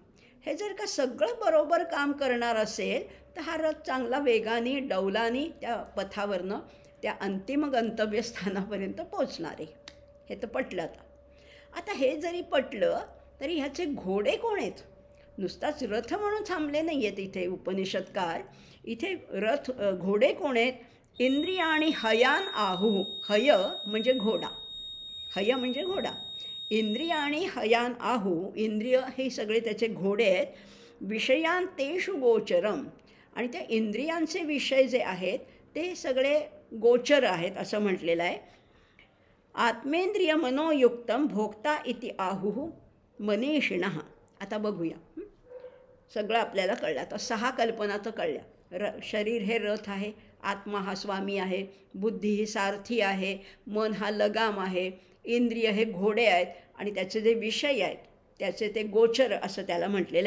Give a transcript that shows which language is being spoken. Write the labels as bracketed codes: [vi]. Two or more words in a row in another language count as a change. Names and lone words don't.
[mr] हे जर का सगळं बरोबर काम करणार असेल तर हा रथ चांगला वेगाने डौलाने त्या पथावरनं त्या अंतिम गंतव्यस्थानापर्यंत पोचणार आहे. हे तर पटलं. आता हे जरी पटलं तरी ह्याचे घोडे कोण आहेत? नुसताच रथ म्हणून थांबले नाही आहेत इथे उपनिषदकार. इथे घोडे कोण आहेत? [sa] इंद्रियाणि हयान आहुः. [mr] हय म्हणजे घोडा, हय म्हणजे घोडा. [sa] इंद्रियाणि हयान आहुः, [mr] इंद्रिय हे सगळे त्याचे घोडे आहेत. [sa] विषयांतेषु गोचरम, [mr] आणि त्या इंद्रियांचे विषय जे आहेत ते सगळे गोचर आहेत असं म्हटलेलं आहे. [sa] आत्मेंद्रिय मनोयुक्तं भोक्ता इति आहुः मनीषिणः. [mr] आता बघूया, सगळं आपल्याला कळलं. आता 6 कल्पना तर कळल्या. शरीर हे रथ आहे, आत्मा हा स्वामी आहे, बुद्धी ही सारथी आहे, मन हा लगाम आहे, इंद्रिय हे घोडे आहेत आणि त्याचे जे विषय आहेत त्याचे ते गोचर असं त्याला म्हटलेलं आहे.